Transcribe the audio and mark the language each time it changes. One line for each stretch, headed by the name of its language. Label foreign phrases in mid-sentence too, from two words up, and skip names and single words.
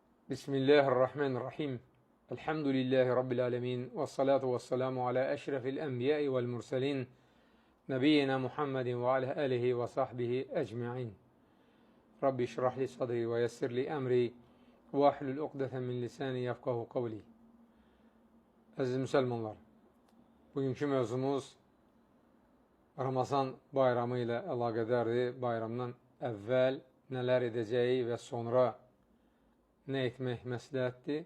Arabic: بسم الله الرحمن الرحيم. الحمد لله رب العالمين. والصلاة والسلام على أشرف الأنبياء والمرسلين. نبينا محمد وعلى آله وصحبه أجمعين. رب اشرح لي صدري ويسر لي أمري واحلل عقدة من لساني يفقهوا قولي.
Azerbaijani: Əziz müsəlmanlar, bugünkü mövzumuz Ramazan bayramı ilə əlaqədardır. Bayramdan əvvəl nələr edəcəyi və sonra nə etmək məsləhətdir?